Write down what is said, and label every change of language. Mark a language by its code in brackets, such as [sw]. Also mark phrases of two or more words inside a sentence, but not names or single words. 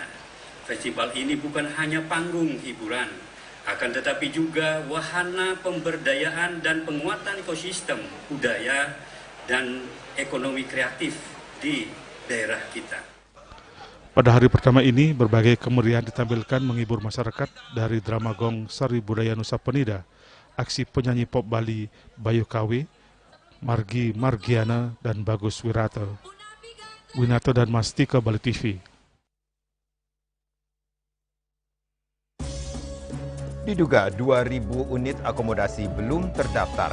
[id] Festival ini bukan hanya panggung hiburan, akan tetapi juga wahana pemberdayaan dan penguatan ekosistem budaya dan ekonomi kreatif di daerah kita. Pada hari pertama ini, berbagai kemeriahan ditampilkan menghibur masyarakat dari drama gong Sari Budaya Nusa Penida, aksi penyanyi pop Bali Bayu Kawe, Margi Margiana, dan Bagus Winato dan Mastika Bali TV. Diduga 2.000 unit akomodasi belum terdaftar.